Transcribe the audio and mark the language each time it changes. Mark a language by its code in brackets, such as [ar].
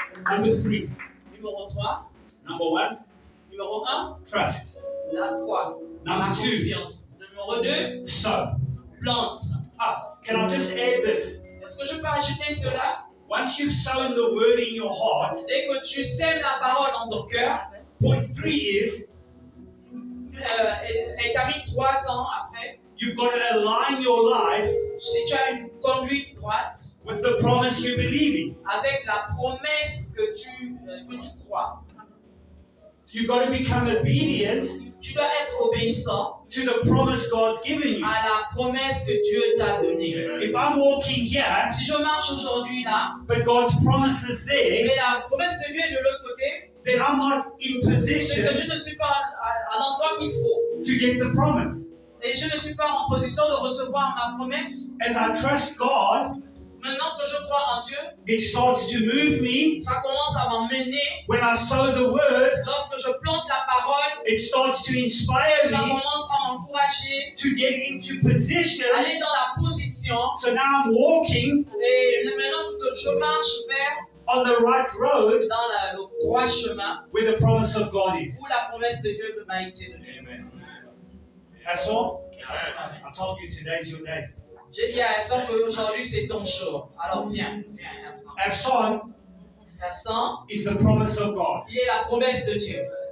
[en] Number 3. [fr] Numéro 3. [en] Number 1, [fr] Numéro 1, [en] trust. [fr] la foi. La [en] Number 2, [fr] confiance. Numéro 2, [en] sow. [fr] plante. [en] Can I just add this? [fr] Est-ce que je peux ajouter cela? [en] Once you've sown the word in your heart, [fr] Dès que tu sèmes la parole dans ton cœur, [en] point 3 is [fr] examine 3 ans après, [en] you've got to align your life [fr] si tu as une conduite droite [en] with the promise you believe in. [fr] avec la promesse que tu crois. [en] You've got to become obedient [fr] Tu dois être obéissant [en] to the promise God's given you. [fr] à la promesse que Dieu t'a donnée. [en] If I'm walking here, [fr] Si je marche aujourd'hui là, [en] but God's promise is there, [fr] et la promesse de Dieu est de l'autre côté, [en] then I'm not in [fr] c'est que [en] position [fr] je ne suis pas à l'endroit qu'il faut. [en] to get the promise. [fr] Et je ne suis pas en position de recevoir ma promesse. [en] As I trust God, [fr] Maintenant que je crois en Dieu, [en] it starts to move me. [fr] ça commence à m'emmener. [en] When I sow the word, [fr] Lorsque je plante la parole, [en] it starts to inspire [fr] ça [en] me [fr] commence à m'encourager [en] to get into position. [fr] à aller dans la position. [en] So now I'm walking [fr] Et maintenant que je marche vers [en] on the right road [fr] dans le droit chemin [en] where the promise of God is. [fr] où la promesse de Dieu m'a été donnée. [en] That's all. I told you today's your day. [fr] J'ai dit à Hassan qu'aujourd'hui c'est ton jour. Alors viens Hassan. [en] Our son [fr] Hassan, [en] is the promise of God. [fr] il est la promesse de Dieu.